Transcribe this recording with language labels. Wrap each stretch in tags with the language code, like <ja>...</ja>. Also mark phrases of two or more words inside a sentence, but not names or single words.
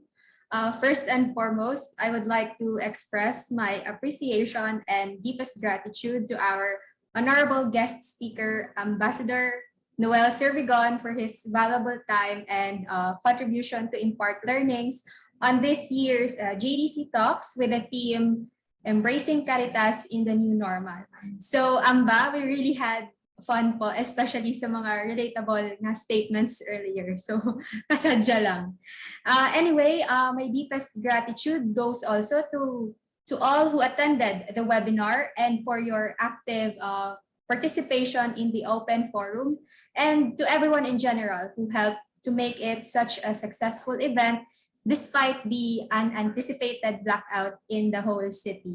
<en>First and foremost, I would like to express my appreciation and deepest gratitude to our honorable guest speaker, Ambassador Noel Servigon, for his valuable time and contribution to impart learnings on this year's JDC Talks with the theme Embracing Caritas in the New Normal. So, Amba, we really had fun po, especially</en> <tl>sa mga</tl> <en>relatable na statements earlier. So,</en> <hil>kasadya lang.</hil> <en>Anyway, my deepest gratitude goes also to all who attended the webinar and for your active participation in the open forum, and to everyone in general who helped to make it such a successful event despite the unanticipated blackout in the whole city.</en>